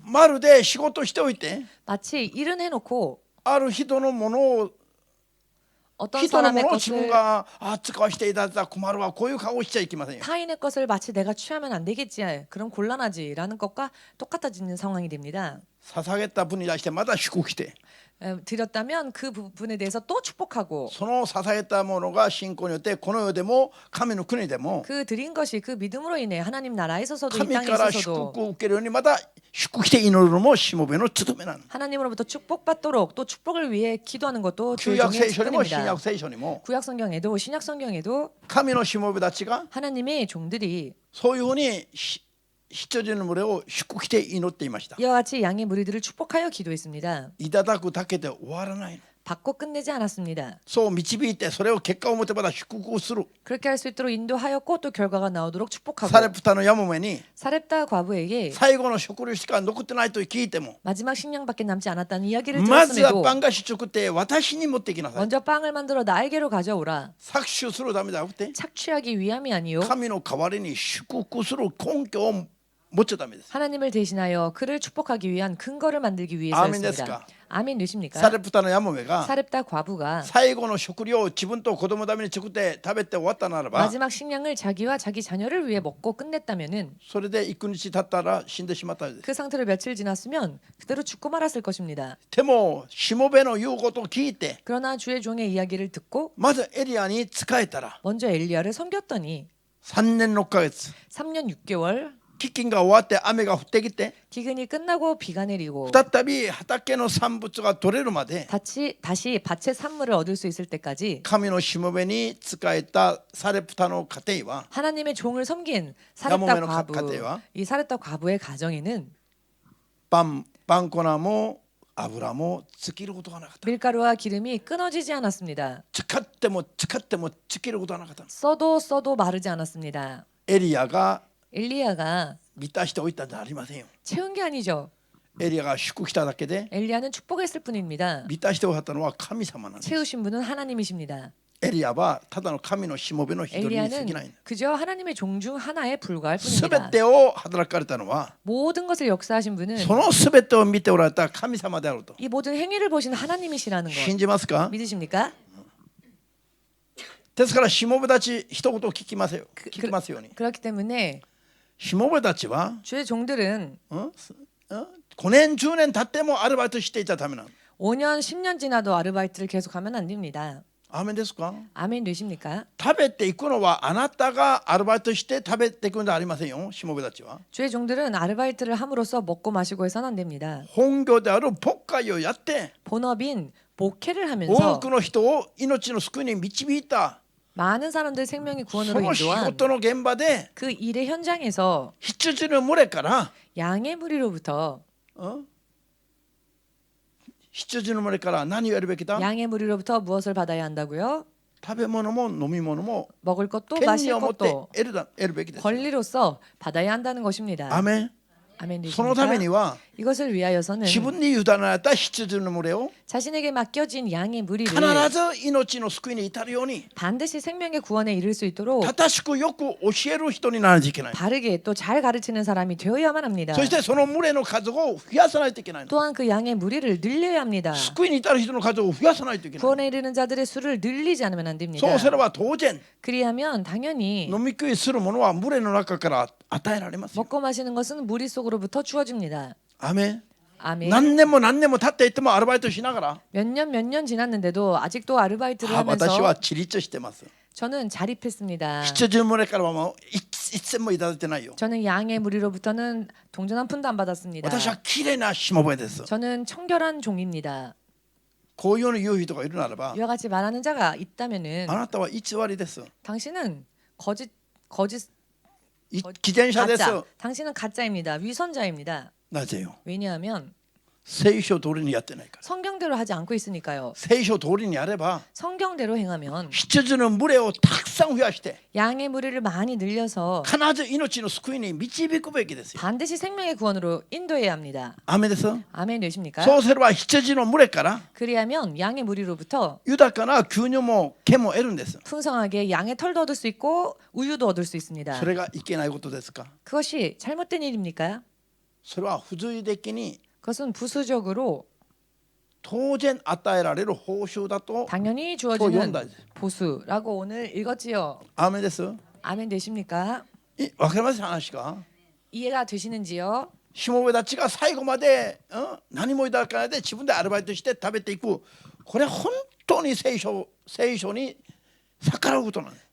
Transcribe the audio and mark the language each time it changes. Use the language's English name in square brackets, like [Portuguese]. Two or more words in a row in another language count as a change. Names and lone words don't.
[Japanese] まるで仕事しておいて [Korean] 마치 일은 해놓고 [Japanese] ある人のものを [Korean] 어떤 [Japanese] 人のも [Korean] 사람의 [Japanese] のを自分 [Korean] 것을 [Japanese] が使わせていただいたら困るわこういう顔をしちゃいけませんよ。 [Korean] 타인의 것을 마치 내가 취하면 안 되겠지 그럼 곤란하지라는 것과 똑같아지는 상황이 됩니다. [Japanese] 捧げた分に対してまた祝福して [Korean] 드렸다면 그 부분에 대해서 또 축복하고 [Japanese] その捧げたものが信仰によってこの世でも神の国でも [Korean] 그 드린 것이 그 믿음으로 인해 하나님 나라에서도 이 [Japanese] 神 [Korean] 땅에 [Japanese] から [Korean] 있어서도 [Japanese] 祝福を受けるようにまた祝福して祈るのもしもべの務めなの。 [Korean] 하나님으로부터 축복받도록 또 축복을 위해 기도하는 것도 [Japanese] 旧 [Korean] 주의 [Japanese] 約 [Korean] 종의 [Japanese] 聖書にも新 [Korean] 직분입니다. [Japanese] 約聖書にも [Korean] 구약 성경에도 신약 성경에도 [Japanese] 神のしもべたちが [Korean] 하나님의 종들이 [Japanese] そういうふうに羊の群れを祝福して祈っていました。 [Korean] 이와 같이 양의 무리들을 축복하여 기도했습니다. [Japanese] いただくだけで終わらないの。 [Korean] 받고 끝내지 않았습니다. [Japanese] そう導いてそれを結果を持てば祝福をする。 [Korean] 그렇게 할 수 있도록 인도하였고 또 결과가 나오도록 축복하고 [Japanese] サレプタのヤモメに [Korean] 사렙다 과부에게 [Japanese] 最後の食料しか残ってないと聞いても [Korean] 마지막 식량밖에 남지 않았다는 이야기를 [Japanese] まずは [Korean] 들었음에도 [Japanese] パン菓子作って私に持ってきなさい。 [Korean] 먼저 빵을 만들어 나에게로 가져오라. [Japanese] 搾取するためじゃなくて [Korean] 착취하기 위함이 아니요 [Japanese] 神の代わりに祝福する根拠を持っちゃダメです。 [Korean] 하나님을 대신하여 그를 축복하기 위한 근거를 만들기 위해서였습니다. 아멘 아멘 되십니까? [Japanese] サレプタのヤモメが [Korean] 사렙다 과부가 [Japanese] 最後の食料を自分と子供のために作って食べて終わったならば [Korean] 마지막 식량을 자기와 자기 자녀를 위해 먹고 끝냈다면은 [Japanese] それで幾日経ったら死んでしまったんです。 [Korean] 그 상태로 며칠 지났으면 그대로 죽고 말았을 것입니다. [Japanese] でもしもべの言うことを聞いて [Korean] 그러나 주의 종의 이야기를 듣고 [Japanese] まずエリアに仕えたら [Korean] 먼저 엘리야를 섬겼더니 [Japanese] 3 年6ヶ月 [Korean] 3년 6개월 [Japanese] 飢饉が終わって雨が降ってきて [Korean] 기근이 끝나고 비가 내리고 [Japanese] 再び畑の産物が取れるまで [Korean] 다시 밭의 산물을 얻을 수 있을 때까지 [Japanese] 神のしもべに仕えたサレプタの家庭は [Korean] 하나님의 종을 섬긴 사렙다 야모메의 과부 가정과 이 사렙다 과부의 가정에는 [Japanese] パン粉も油も尽きることがなかった。 [Korean] 밀가루와 기름이 끊어지지 않았습니다. [Japanese] 使っても尽きることがなかった。 [Korean] 써도 마르지 않았습니다. [Japanese] エリアが [Korean] 엘리야가 [Japanese] 満たしておいたんじゃありませんよ。 [Korean] 채운 게 아니죠. [Japanese] エリアが祝福しただけで [Korean] 엘리야는 축복했을 뿐입니다. [Japanese] 満たしておったのは神様なんです。 [Korean] 채우신 분은 하나님이십니다. [Japanese] エリアはただの神のしもべの一人に過ぎない [Korean] 엘리야는 。 그저 하나님의 종 중 하나에 불과할 [Japanese] す [Korean] 뿐입니다. [Japanese] べてを働かれたのは [Korean] 모든 것을 역사하신 분은 [Japanese] そのすべてを見ておられた神様であると [Korean] 이 모든 행위를 보신 하나님이시라는 것 [Japanese] 信じますか？ [Korean] 믿으십니까? [Japanese] ですからしもべたち一言聞きますように [Korean] 그렇기 때문에 [Japanese] しもべたちは [Korean] 주의 종들은 [Japanese] 5 年10年経ってもアルバイトしていちゃダメなの。 [Korean] 5년 10년 지나도 아르바이트를 계속하면 안 됩니다. [Japanese] アーメンですか？ [Korean] 아멘 되십니까? [Japanese] 食べていくのはあなたがアルバイトして食べていくんじゃありませんよ。しもべたちは [Korean] 주의 종들은 아르바이트를 함으로써 먹고 마시고 해서는 안 됩니다. [Japanese] 本業である牧会をやって [Korean] 본업인 목회를 [Japanese] 多 [Korean] 하면서 [Japanese] くの人を命の救いに導いた [Korean] 많은 사람들 생명의 [Japanese] そ [Korean] 구원으로 [Japanese] の仕 [Korean] 인도한 [Japanese] 事の現場で [Korean] 그 일의 현장에서 [Japanese] 羊の群れから [Korean] 양의 무리로부터 [Japanese] 羊の群れから何をやるべきだ？ [Korean] 양의 무리로부터 무엇을 받아야 한다고요? [Japanese] 食べ物も飲み物も [Korean] 먹을 것도 [Japanese] 権利 [Korean] 마실 [Japanese] を持って [Korean] 것도 [Japanese] 得るべきです。 [Korean] 권리로서 받아야 한다는 것입니다. [Japanese] アメン。 [Korean] 아멘 [Japanese] そのために [Korean] 되십니까? [Japanese] は [Korean] 이것을 위하여서는 [Japanese] 自分に委ねられた羊の群れを [Korean] 자신에게 맡겨진 양의 무리를 [Japanese] 必ず命の救いに至るように [Korean] 반드시 생명의 구원에 이를 수 있도록 [Japanese] 正しくよく教える人にならないといけない。 [Korean] 바르게 또 잘 가르치는 사람이 되어야만 합니다. [Japanese] そしてその群れの数を増やさないといけないの。 [Korean] 또한 그 양의 무리를 늘려야 합니다. [Japanese] 救いに至る人の数を増やさないといけない。 [Korean] 구원에 이르는 자들의 수를 늘리지 않으면 안 됩니다. [Japanese] そうすれば当然 [Korean] 그리하면 당연히 [Japanese] 飲み食いするものは群れの中から与えられますよ。 [Korean] 먹고 마시는 것은 무리 속으로부터 주어집니다. [Japanese] アメン。 [Korean] 아멘. [Japanese] 何年も何年も経っていってもアルバイトしながら [Korean] 몇 년 지났는데도 아직도 아르바이트를 [Japanese] 私は [Korean] 하면서 [Japanese] 自立してます。 [Korean] 저는 자립했습니다. [Japanese] 羊群れからはもう一銭もいただいてないよ。 [Korean] 저는 양의 무리로부터는 동전 한 푼도 안 받았습니다. [Japanese] 私は綺麗なしもべです。 [Korean] 저는 청결한 종입니다. [Japanese] こういうの言う人がいるならば [Korean] 이와 같이 말하는 자가 있다면은 [Japanese] あなたは偽りです。 [Korean] 당신은 거짓 [Japanese] 偽善者です。 [Korean] 가짜. 당신은 가짜입니다. 위선자입니다. [Japanese] なぜよ。 [Korean] 왜냐하면 [Japanese] 聖書通りにやってないから。 [Korean] 성경대로 하지 않고 있으니까요. [Japanese] 聖書通りにやれば [Korean] 성경대로 행하면 [Japanese] 羊の群れをたくさん増やして [Korean] 양의 무리를 많이 늘려서 [Japanese] 必ず命の救いに導くべきですよ。 [Korean] 반드시 생명의 구원으로 인도해야 합니다. [Japanese] アメです。 [Korean] 아멘 되십니까? [Japanese] そうすれば羊の群れから [Korean] 그리하면 양의 무리로부터 [Japanese] 豊かな牛乳も毛も得るんです。 [Korean] 풍성하게 양의 털도 얻을 수 있고 우유도 얻을 수 있습니다. [Japanese] それがいけないことですか。 [Korean] 그것이 잘못된 일입니까? [Japanese] それは不随的に [Korean] 그것은 부수적으로 [Japanese] 当然与えられる報酬だと [Korean] 당연히 또 주어지는 연다지. 보수라고 오늘 읽었지요. [Japanese] アメです。 [Korean] 아멘 되십니까? [Japanese] わかります話か。 [Korean] 이해가 되시는지요? [Japanese] しもべたちが最後まで、何もいただかないで自分でアルバイトして食べていく。これ本当に聖書に逆らうことなんです。